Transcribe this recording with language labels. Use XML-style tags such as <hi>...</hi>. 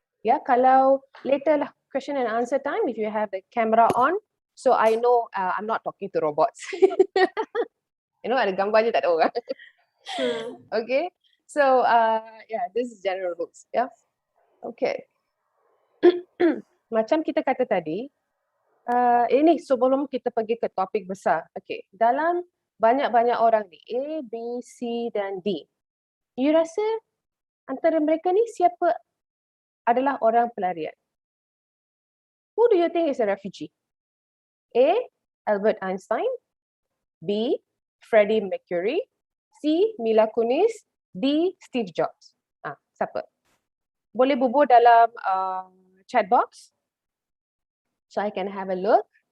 <ms>Ya, kalau</ms> <en>later</en> <ms>lah</ms> <en>question and answer time if you have the camera on, so I know I'm not talking to robots. You know,</en> <ms>ada gambar je tak ada orang.</ms> <en>Sure. Okay, so yeah, this is general rules. Yeah, okay.</en> <ms>Macam kita kata tadi, ini sebelum kita pergi ke topik besar. Okay, dalam banyak-banyak orang ni, A, B, C dan D.</ms> <en>You</en> <ms>rasa antara mereka ni siapa adalah orang pelarian?</ms> <en>Who do you think is a refugee? A, Albert Einstein. B, Freddie Mercury. C, Mila Kunis. D, Steve Jobs.</en> <ms>Siapa? Boleh bubur dalam</ms> <en>chat box so I can have a look.</en>